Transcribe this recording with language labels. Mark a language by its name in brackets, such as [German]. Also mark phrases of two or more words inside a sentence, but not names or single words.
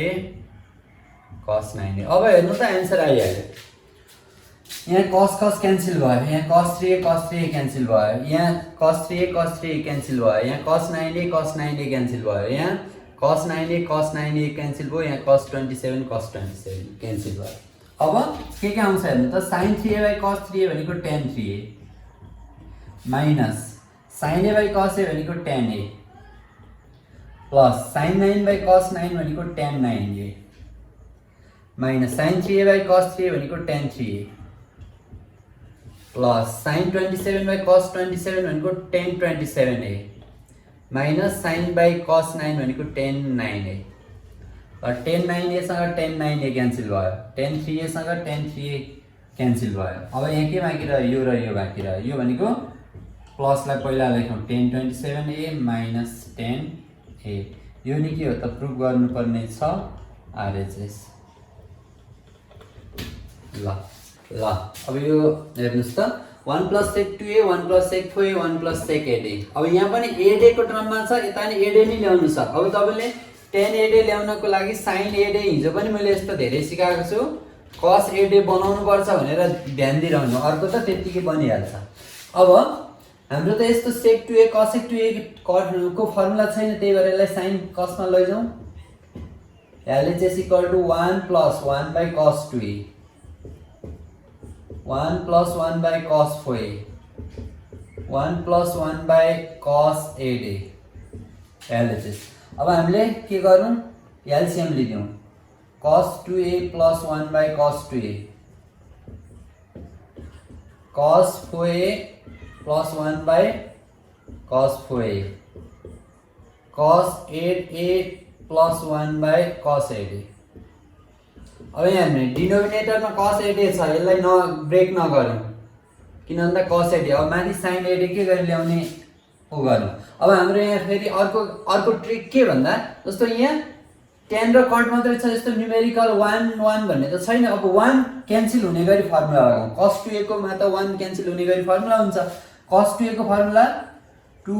[Nepali] cos 9a अब हेर्नु त आन्सर आइहाल्यो यहाँ cos क्यान्सल भयो यहाँ cos 3a क्यान्सल भयो यहाँ cos 3a क्यान्सल भयो यहाँ cos 9a क्यान्सल भयो यहाँ cos 9a क्यान्सल भयो यहाँ cos 27 क्यान्सल भयो अब के आउँछ हेर्नु त [English] sin 3a by cos 3a [Nepali] भनेको tan 3a माइनस [English] sin a by cos a [Nepali] भनेको tan a प्लस [English] sin 9 by cos 9 [Nepali] भनेको tan 9a माइनस [English] sin 3a by cos 3a [Nepali] भनेको tan 3a प्लस [English] sin 27 by cos 27 [Nepali] भनेको tan 27a माइनस [English] sin by cos 9 [Nepali] भनेको tan 9a और tan 9a सँग tan 9a क्यान्सल भयो tan 3a सँग tan 3a क्यान्सल भयो अब यहाँ के बाँकी रह्यो यो र यो बाँकी रह्यो यो भनेको प्लसलाई पहिला लेखौँ tan 27a माइनस tan a यो नि के हो त प्रुफ गर्नुपर्ने छ आरएचएस ल ल अब यो हेर्नुस् त [English] 1 plus sec 2a 1 plus sec 4a 1 plus sec 8a [Nepali] अब यहाँ पनि 8a को टर्ममा छ यता नि 8a नै ल्याउनु छ अब तपाईले tan 8a ल्याउनको लागि sin 8a हिजो पनि मैले यस्तो धेरै सिकाएको छु cos 8a बनाउनु पर्छ भनेर ध्यान दिइरहनु अर्को त त्यतिकै बनिहाल्छ अब हाम्रो त यस्तो sec 2a cos 2a को फर्मुला छैन त्यही भएर यसलाई sin cos मा लैजाउँ [English] LHS equal to 1 plus 1 by cos 2a 1 plus 1 by cos 4a 1 plus 1 by cos 8a LHS [Nepali] अब हामीले के गरौँ LCM लिदियौँ [English] cos 2a plus 1 by cos 2a cos 4a plus 1 by cos 4a cos 8a plus 1 by cos 8a [Nepali] अब यहाँ हामीले डिनोमिनेटरमा cos 8a छ यसलाई ब्रेक नगरौँ किन भन्दा cos 8a अब माथि sin 8a के गरी ल्याउने हो गर्नु अब हाम्रो यहाँ फेरि अर्को ट्रिक के भन्दा जस्तो यहाँ tan र cot मात्रै छ जस्तो न्युमेरिकल 1 1 भन्ने त छैन अब 1 क्यान्सल हुने गरी फर्मुला लगाउँ cos 2a को मा त 1 क्यान्सल हुने गरी फर्मुला हुन्छ cos 2a को फर्मुला 2